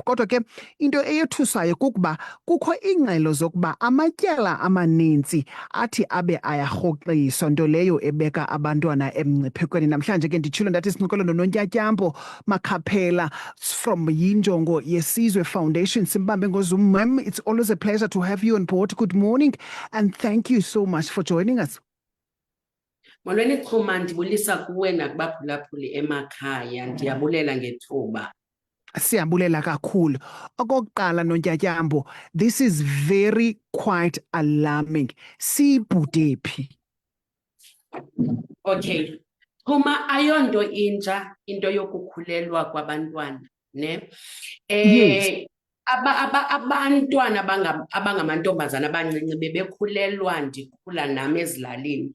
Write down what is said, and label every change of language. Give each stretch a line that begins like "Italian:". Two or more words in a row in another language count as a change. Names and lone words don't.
Xhosa: Kodwa ke into eyothusayo kukuba kukho iingxelo zokuba amatyala amaninzi athi abe ayarhoxiswa, nto leyo ebeka abantwana emngciphekweni. Namhlanje ke nditshilo ndathi sincokolo noNontyatyampho Makhaphela from Yinjongo Yesizwe Foundation. Simbambe ngoZoom.
English: Ma'am, it's always a pleasure to have you on board. Good morning and thank you so much for joining us.
Xhosa: Molweni Chuma, ndibulisa kuwe nakubaphulaphuli emakhaya, ndiyabulela ngethuba. Siyabulela kakhulu. Okokuqala Nontyatyambo,
English: this is very quite alarming.
Xhosa: Sibhude phi? Okay. Chuma, ayonto intsha into yokukhulelwa kwabantwana, ne? Yes. Abantwana abangamantombazana abancinci bebekhulelwa ndikhula nami ezilalini.